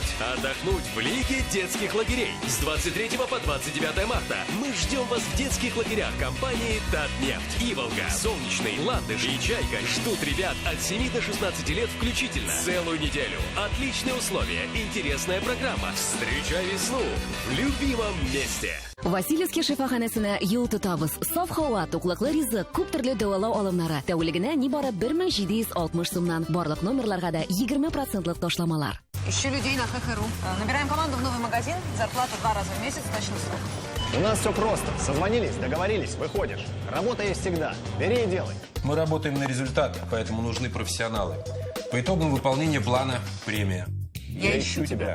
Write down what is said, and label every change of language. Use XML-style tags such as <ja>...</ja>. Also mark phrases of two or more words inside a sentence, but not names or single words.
<ru>Отдохнуть в Лиге детских лагерей. С 23 по 29 марта мы ждем вас в детских лагерях компании Татнефть, Иволга, Солнечный, Ландыш и Чайка ждут ребят от 7 до 16 лет включительно. Целую неделю. Отличные условия, интересная программа. Встречай весну в любимом месте.</ru> <tt>Васильевский шифаханәсенә юл тотабыз. Саф һава, туклыклы ризык, күп төрле дәвалау алымнары. Тәүлегенә нибары 1760 сумнан. Барлык номерларга да 20% ташламалар.</tt> <ru>Ищу людей на ХХРУ. Набираем команду в новый магазин. Зарплата 2 раза в месяц, точный срок. У нас все просто. Созвонились, договорились, выходишь. Работа есть всегда. Бери и делай. Мы работаем на результат, поэтому нужны профессионалы. По итогам выполнения плана премия. Я ищу тебя</ru>